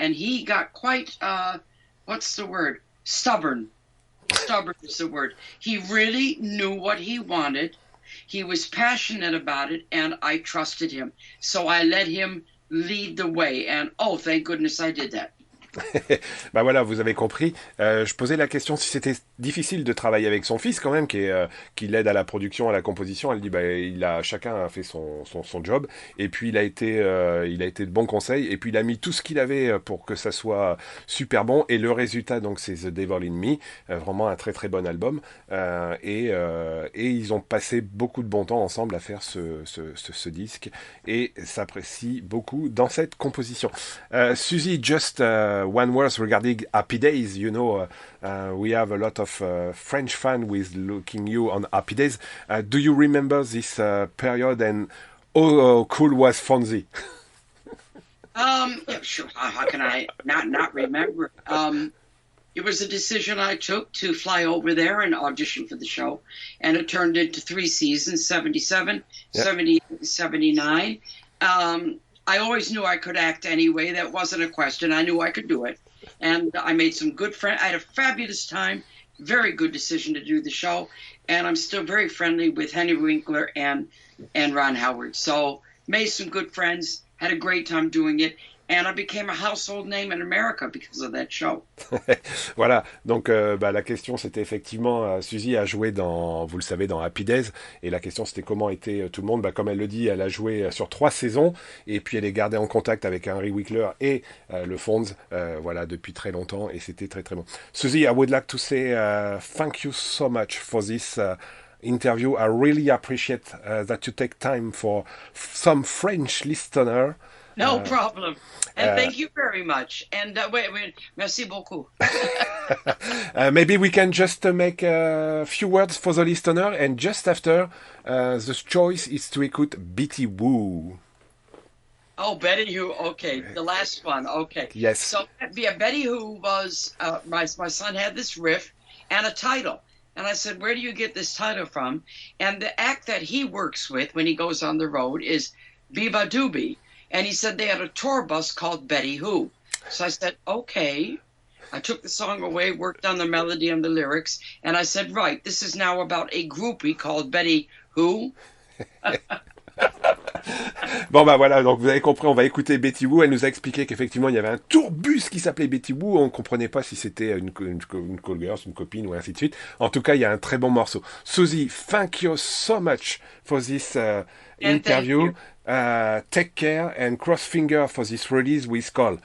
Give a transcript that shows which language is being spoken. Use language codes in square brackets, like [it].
[en] And he got quite, what's the word? Stubborn. Stubborn is the word. He really knew what he wanted. He was passionate about it, and I trusted him. So I let him lead the way. And, oh, thank goodness I did that. [fr] Bah voilà, vous avez compris. Je posais la question si c'était difficile de travailler avec son fils quand même, qui l'aide à la production, à la composition. Elle dit chacun a fait son job, et puis il a été de bons conseils, et puis il a mis tout ce qu'il avait pour que ça soit super bon. Et le résultat, donc, c'est The Devil in Me, vraiment un très très bon album. Et ils ont passé beaucoup de bon temps ensemble à faire ce disque, et s'apprécie beaucoup dans cette composition. [en] Suzy, just one word regarding Happy Days. You know, we have a lot of French fans with looking you on Happy Days. Do you remember this period, and how cool was Fonzie? Yeah, sure. How can I not remember? It was a decision I took to fly over there and audition for the show, and it turned into 3 seasons: 77, yep. 78, 79. I always knew I could act anyway. That wasn't a question. I knew I could do it. And I made some good friends. I had a fabulous time. Very good decision to do the show. And I'm still very friendly with Henry Winkler and Ron Howard. So made some good friends. Had a great time doing it. And I became a household name in America because of that show. [fr] Voilà, donc la question c'était effectivement, Suzy a joué vous le savez, dans Happy Days, et la question c'était comment était tout le monde. Comme elle le dit, elle a joué sur 3 saisons, et puis elle est gardée en contact avec Henry Winkler et le Fonz, voilà, depuis très longtemps, et c'était très très bon. [en] Suzy, I would like to say thank you so much for this interview. I really appreciate that you take time for some French listener. No problem. And thank you very much. And wait, [fr] merci beaucoup. [en] Maybe we can just make a few words for the listener, and just after, the choice is to écoute Betty Woo. Oh, Betty Who. Okay, the last one. Okay. Yes. So, yeah, Betty Who was my son had this riff and a title, And I said, where do you get this title from? And the act that he works with when he goes on the road is Biba Doobie. And he said they had a tour bus called Betty Who. So I said, okay. I took the song away, worked on the melody and the lyrics, and I said, right, this is now about a groupie called Betty Who. [fr] Bon bah voilà, donc vous avez compris, on va écouter Betty Woo. Elle nous a expliqué qu'effectivement il y avait un tourbus qui s'appelait Betty Woo. On comprenait pas si c'était une call girl, une copine ou ainsi de suite. En tout cas, il y a un très bon morceau. [en] Suzy, thank you so much for this And thank interview. you. Take care and cross finger for this release with called